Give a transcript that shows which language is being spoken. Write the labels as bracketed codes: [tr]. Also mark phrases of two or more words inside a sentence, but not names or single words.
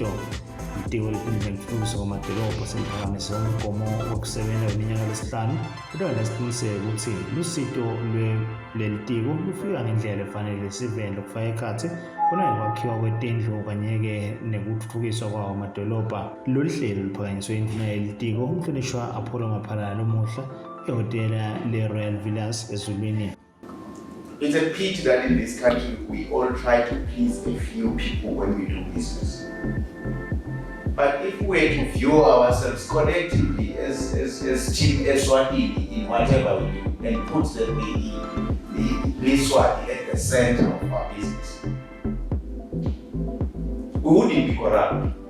[ss] Itiko letindlu netutfukiswa kwemadolobha seliphakamise umgomo wokusebenza weminyaka lesihlanu kodwa lasiqiniseka ukuthi lusito lelitiko lufika ngendlela efanele esiveni lokufaka ekhatsi kunakwakhiwa kwetindlu kanye-ke nekutfutfukiswa kwawo amadolobha. Lolu hlelo luphakanyiswe induna yelitiko umhlonishwa Apollo Maphalala lomuhla ehhotela le-Royal Villas eZulwini. [en] It's a pity that in this country we all try to please a few people when we do business. But if we were to view ourselves collectively as Team Eswatini in whatever we do and put the Swati at the center of our business, we wouldn't be corrupt.